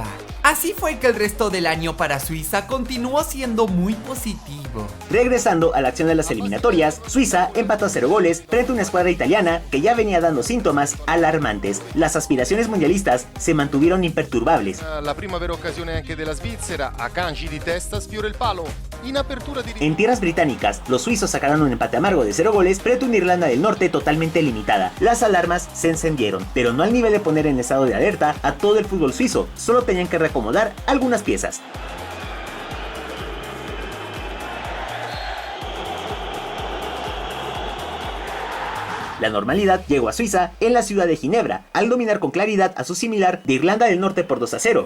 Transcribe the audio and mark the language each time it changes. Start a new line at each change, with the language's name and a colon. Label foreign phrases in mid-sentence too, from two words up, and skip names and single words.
Spanish: Así fue que el resto del año para Suiza continuó siendo muy positivo. Regresando a la acción de las eliminatorias, Suiza empató a 0 goles frente a una escuadra italiana que ya venía dando síntomas alarmantes. Las aspiraciones mundialistas se mantuvieron imperturbables.
Italian: La prima vera occasione anche della Svizzera, Akanji di testa sfiora il palo.
Spanish: En tierras británicas, los suizos sacaron un empate amargo de 0 goles frente a una Irlanda del Norte totalmente limitada. Las alarmas se encendieron, pero no al nivel de poner en estado de alerta a todo el fútbol suizo, solo tenían que reacomodar algunas piezas. La normalidad llegó a Suiza en la ciudad de Ginebra, al dominar con claridad a su similar de Irlanda del Norte por 2-0.